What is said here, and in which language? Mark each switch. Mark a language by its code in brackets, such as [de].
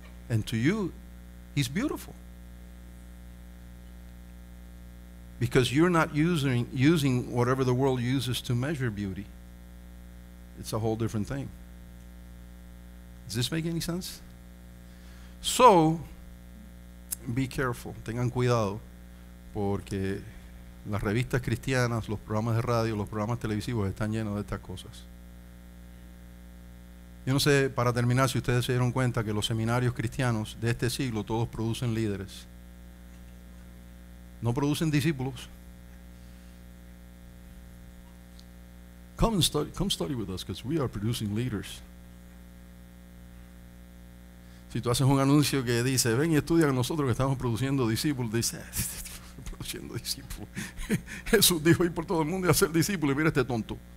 [en] And to you, he's beautiful. Because you're not using whatever the world uses to measure beauty. It's a whole different thing. Does this make any sense? So, be careful. [es] Tengan cuidado, porque las revistas cristianas, los programas de radio, los programas televisivos están llenos de estas cosas. Yo no sé, para terminar, si ustedes se dieron cuenta que los seminarios cristianos de este siglo todos producen líderes. No producen discípulos. [en] Come study with us, because we are producing leaders. [es] Si tú haces un anuncio que dice, ven y estudia con nosotros que estamos produciendo discípulos, dice, produciendo discípulos. Jesús dijo ir por todo el mundo y hacer discípulos, y mira este tonto.